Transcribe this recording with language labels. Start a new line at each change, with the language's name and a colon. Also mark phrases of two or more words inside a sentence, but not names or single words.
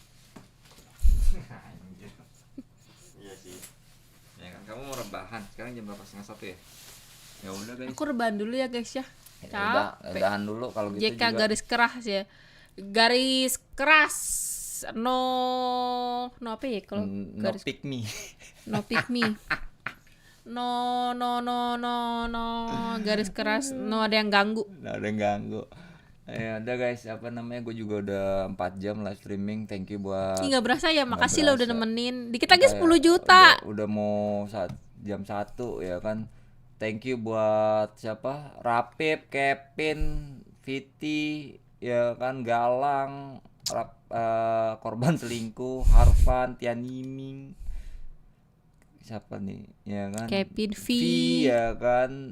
Indonesian: Iya sih. Ya kan kamu mau rebahan. Sekarang jam berapa? 1:30 ya? Ya udah guys. Aku rebahan dulu ya guys ya. Ya udah, Capek. rebahan dulu kalau gitu JK juga. garis keras ya. Garis keras. No apa ya kalau No garis
English: pick me. no pick me.
Indonesian: No garis keras, no ada yang ganggu. Nggak ada yang ganggu. Ya udah guys, apa namanya? Gue juga udah 4 jam
English: live streaming. Thank you
Indonesian: buat. Ih, nggak berasa ya, Nggak makasih lo udah berasa. nemenin. Dikit lagi Kayak 10 juta. Udah mau jam 1 ya kan.
English: Thank you
Indonesian: buat siapa? Rapip, Kevin, Viti, ya kan, Galang, korban selingkuh, Harvan, Tianiming. Siapa nih? Ya kan. Kevin V. ya kan.